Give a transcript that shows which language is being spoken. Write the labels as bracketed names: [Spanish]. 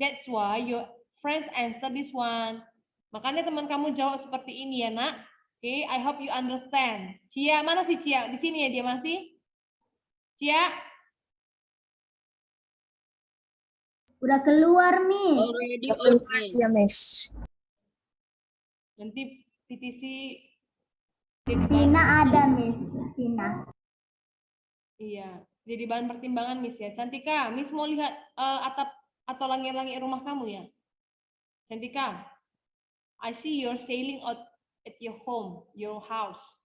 [English] That's why your friends answer this one. [Indonesian] Makanya teman kamu jawab seperti ini ya, Nak. [English] Oke, I hope you understand. [Indonesian] Cia, mana sih Cia? Di sini ya dia masih? Cia? Udah keluar, Miss. [English] Already on, Miss. [Indonesian] Iya, Miss. Nanti PTC jadi bahan, Vina ada, Miss. Vina. iya, jadi bahan pertimbangan Miss ya. Cantika, Miss mau lihat atap atau langit-langit rumah kamu ya. [English] Cantika, I see you're sailing out at your home, your house.